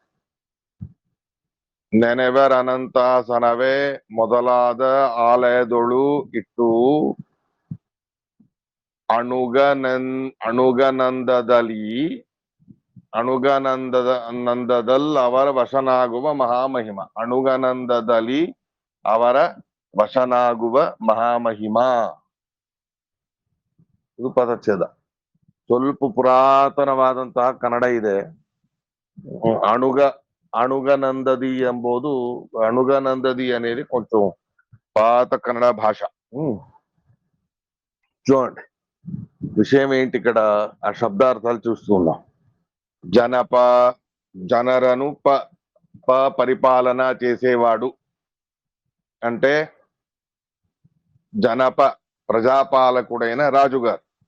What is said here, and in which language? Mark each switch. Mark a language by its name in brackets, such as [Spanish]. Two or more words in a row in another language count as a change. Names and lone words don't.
[Kannada] ನೆನೆವರ್ ಅನಂತಾಸನವೇ ಮೊದಲಾದ ಆಲಯದೊಳು ಇಟ್ಟು ಅಣುಗನಂದದಲ್ಲಿ ಅವರ ವಶನಾಗುವ ಮಹಾಮಹಿಮ. ಅಣುಗನಂದದಲ್ಲಿ ಅವರ ವಶನಾಗುವ ಮಹಾಮಹಿಮ, ಇದು ಪದಚ್ಛೇದ. ಸ್ವಲ್ಪ ಪುರಾತನವಾದಂತಹ ಕನ್ನಡ ಇದೆ. [Telugu] అణుగనందది ఎంబోదు అణుగనందది అనేది కొంచెం పాత కన్నడ భాష. చూడండి విషయం ఏంటి ఇక్కడ, ఆ శబ్దార్థాలు చూస్తున్నాం. జనరను పరిపాలన చేసేవాడు అంటే ప్రజాపాలకుడైన రాజుగారు.